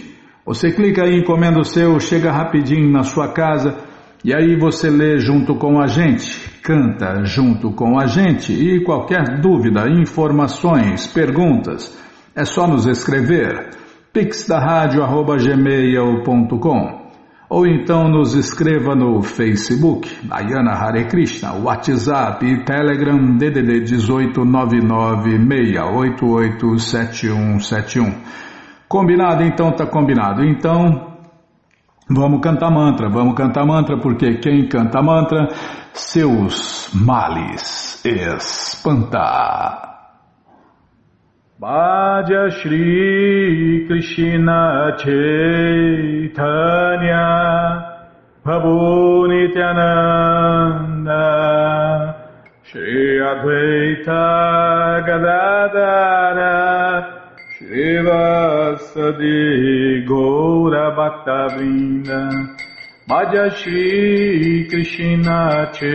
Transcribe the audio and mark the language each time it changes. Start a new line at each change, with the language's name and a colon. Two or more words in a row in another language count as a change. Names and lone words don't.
Portuguese: Você clica aí, encomenda o seu, chega rapidinho na sua casa e aí você lê junto com a gente, canta junto com a gente e qualquer dúvida, informações, perguntas, é só nos escrever pixdaradio@gmail.com ou então nos escreva no Facebook, Ayana Hare Krishna, WhatsApp e Telegram DDD 18996887171. Combinado? Então tá combinado. Então vamos cantar mantra, porque quem canta mantra, seus males espanta.
Bangla: ভজ শ্রী কৃষ্ণ চৈতন্য প্রভু নিত্যানন্দ শ্রী অদ্বৈত গদাধর শ্রী বাসাদি গৌর ভক্তবৃন্দ ভজ শ্রী কৃষ্ণ